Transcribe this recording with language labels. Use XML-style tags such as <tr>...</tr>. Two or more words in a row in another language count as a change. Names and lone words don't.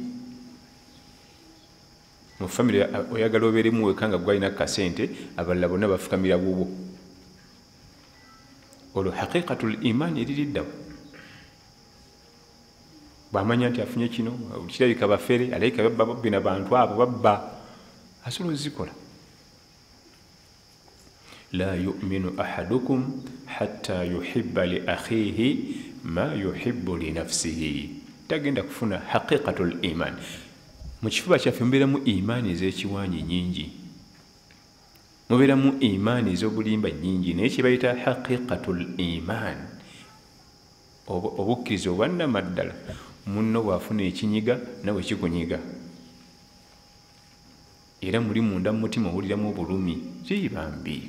<lg>Mu famire oyagala obeeremu weka nga gwalina kasente, abalala bonna bafukamira bubwo. Olwo</lg> <ar>حقيقة الإيمان</ar> <lg>eririddawo. Bw'amanya nti afunye kino, kirabika bafere, alayika babba bina bantu abo babba, asobola ozikola.</lg> <ar>لا يؤمن أحدكم حتى يحب لأخيه ما يحب لنفسه.</ar> <lg>Tagenda kufuna</lg> <ar>حقيقة الإيمان.</ar> <lg>Mu kifuba kyaffe mubeeramu imaani ez'ekiwaanyi nnyingi, mubeeramu imaani ez'obulimba nnyingi, naye kye bayita</lg> <ar>حقيقة الإيمان,</ar> <lg>obukkiriza obwannamaddala, munno bw'afuna ekinyiga nawe kikunyiga, era muli munda mu mutima owuliramu obulumi, kiyibambi.</lg>